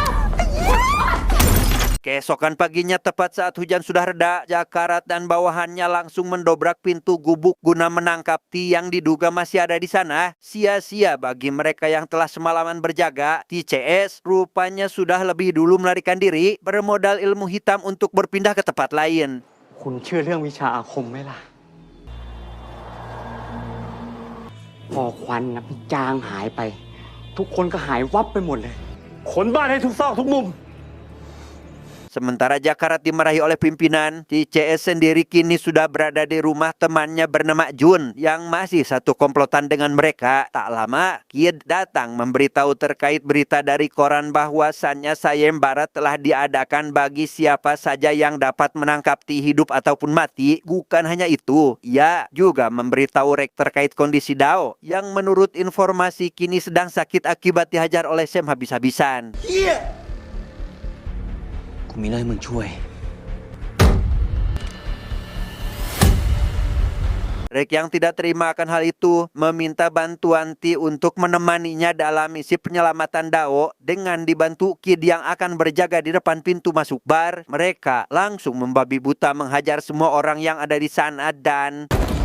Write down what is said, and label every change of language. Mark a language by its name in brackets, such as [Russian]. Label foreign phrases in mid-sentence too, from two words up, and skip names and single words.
[Indonesian] Keesokan paginya tepat saat hujan sudah reda, Jakarat dan bawahannya langsung mendobrak pintu gubuk guna menangkap T yang diduga masih ada di sana. Sia-sia bagi mereka yang telah semalaman berjaga. TCS rupanya sudah lebih dulu melarikan diri bermodal ilmu hitam untuk berpindah ke tempat lain. [Thai] คุณเชื่อเรื่องวิชาอาคมไหมล่ะ พอควันนะมันจางหายไป ทุกคนก็หายวับไปหมดเลย ขนบ้านให้ทุกซอกทุกมุม [Indonesian] Sementara Jakarat dimarahi oleh pimpinan, TCS sendiri kini sudah berada di rumah temannya bernama Jun yang masih satu komplotan dengan mereka. Tak lama, Kid datang memberitahu terkait berita dari koran bahwasannya sayembara telah diadakan bagi siapa saja yang dapat menangkap T hidup ataupun mati. Bukan hanya itu, ia juga memberitahu Rek terkait kondisi Dao yang menurut informasi kini sedang sakit akibat dihajar oleh Sam habis-habisan. [Thai] กูมีเรื่องให้มึงช่วย [Indonesian] Rek yang tidak terima akan hal itu meminta bantuan T untuk menemaninya dalam misi penyelamatan Dao. Dengan dibantu Kid yang akan berjaga di depan pintu masuk bar, mereka langsung membabi buta menghajar semua orang yang ada di sana dan